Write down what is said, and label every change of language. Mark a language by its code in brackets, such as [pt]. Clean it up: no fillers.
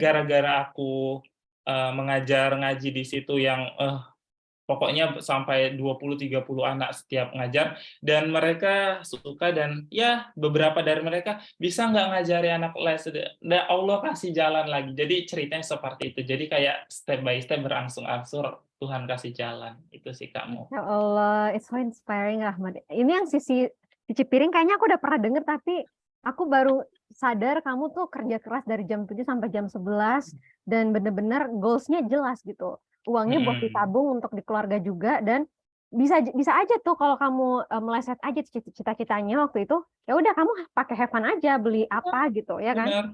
[id] gara-gara aku, mengajar ngaji di situ yang, pokoknya sampai 20, 30 anak setiap ngajar, dan mereka suka dan ya beberapa dari mereka, "Bisa nggak ngajari anak les?" Allah kasih jalan lagi. Jadi ceritanya seperti itu. Jadi kayak [en] step by step [id] berangsur-angsur Tuhan kasih jalan. Itu sih, Kak, [en] Masya Allah, it's so inspiring Rahmat. [id] Ini yang sisi cuci piring kayaknya aku udah pernah denger, tapi aku baru sadar kamu tuh kerja keras dari jam 7 sampai jam 11 dan bener-bener goals-nya jelas gitu. Uangnya buat Mhm. ditabung untuk di keluarga juga dan bisa aja tuh kalau kamu meleset aja cita-citanya waktu itu, ya udah kamu pakai [en] have fun [id] aja, beli apa gitu ya kan.